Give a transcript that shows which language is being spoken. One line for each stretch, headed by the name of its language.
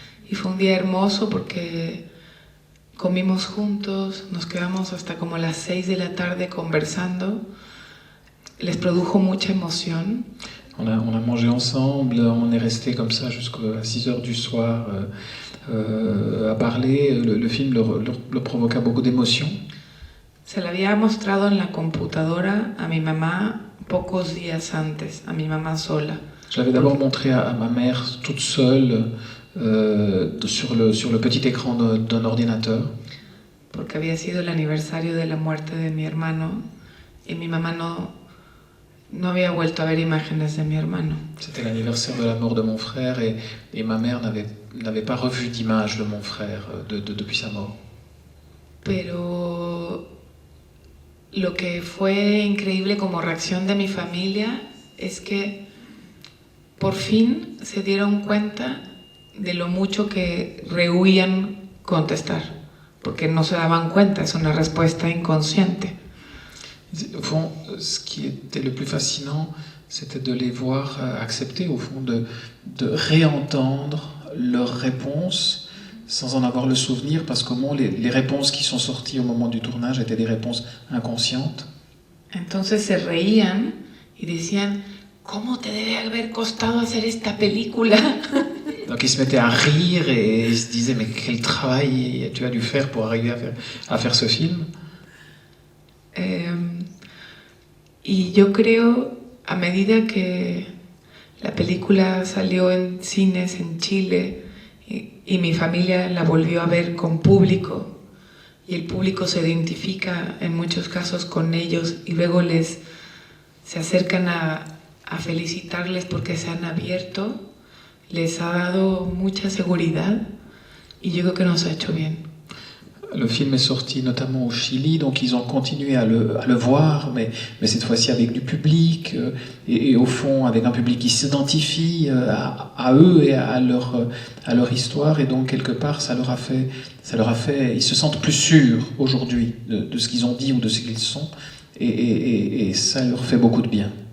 Spanish: Y fue un día hermoso porque comimos juntos, nos quedamos hasta como las 6 de la tarde conversando. Les produjo mucha emoción.
French: On a mangé ensemble, on est resté comme ça jusqu'à 6 heures du soir à parler. Le film leur provoqua beaucoup d'émotions.
Spanish: Se la había mostrado en la computadora a mi mamá pocos días antes, a mi mamá sola.
French: Je l'avais d'abord montré à ma mère toute seule sur le petit écran d'un ordinateur.
Spanish: Porque había sido el aniversario de la muerte de mi hermano y mi mamá no había vuelto a ver imágenes de mi hermano.
French: C'était l'anniversaire de la mort de mon frère et ma mère n'avait pas revu d'image de mon frère depuis sa mort.
Spanish: Pero lo que fue increíble como reacción de mi familia es que por fin se dieron cuenta de lo mucho que rehuían contestar, porque no se daban cuenta, es una respuesta inconsciente.
French: Au fond, ce qui était le plus fascinant, c'était de les voir accepter, au fond, de réentendre leurs réponses sans en avoir le souvenir, parce qu'au moins les réponses qui sont sorties au moment du tournage étaient des réponses inconscientes.
Spanish: Entonces se reían y decían, ¿cómo te debe haber costado hacer esta película?
French: Donc ils se mettaient à rire et ils se disaient, mais quel travail tu as dû faire pour arriver à faire ce film.
Spanish: Y yo creo, a medida que la película salió en cines en Chile y mi familia la volvió a ver con público, y el público se identifica en muchos casos con ellos y luego se acercan a felicitarles porque se han abierto, les ha dado mucha seguridad y yo creo que nos ha hecho bien.
French: Le film est sorti notamment au Chili, donc ils ont continué à le voir, mais cette fois-ci avec du public, et au fond avec un public qui s'identifie à eux et à leur histoire, et donc quelque part ça leur a fait, ils se sentent plus sûrs aujourd'hui de ce qu'ils ont dit ou de ce qu'ils sont, et ça leur fait beaucoup de bien.